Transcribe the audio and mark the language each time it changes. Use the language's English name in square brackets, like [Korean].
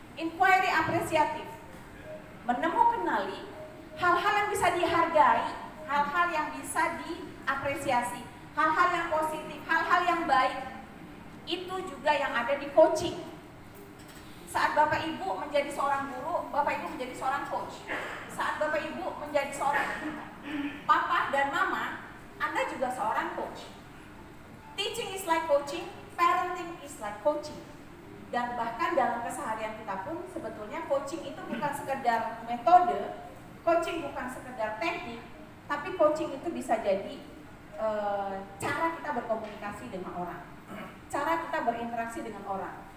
[Indonesian] Inquiry apresiatif. Kenali hal-hal yang bisa dihargai, hal-hal yang bisa diapresiasi, hal-hal yang positif, hal-hal yang baik. Itu juga yang ada di coaching. Saat Bapak Ibu menjadi seorang guru, Bapak Ibu menjadi seorang coach. Saat Bapak Ibu menjadi seorang papa dan mama, Anda juga seorang coach. [English] Teaching is like coaching, parenting is like coaching. [Indonesian] Dan bahkan dalam keseharian kita pun sebetulnya coaching itu bukan sekedar metode, coaching bukan sekedar teknik, tapi coaching itu bisa jadi cara kita berkomunikasi dengan orang, cara kita berinteraksi dengan orang.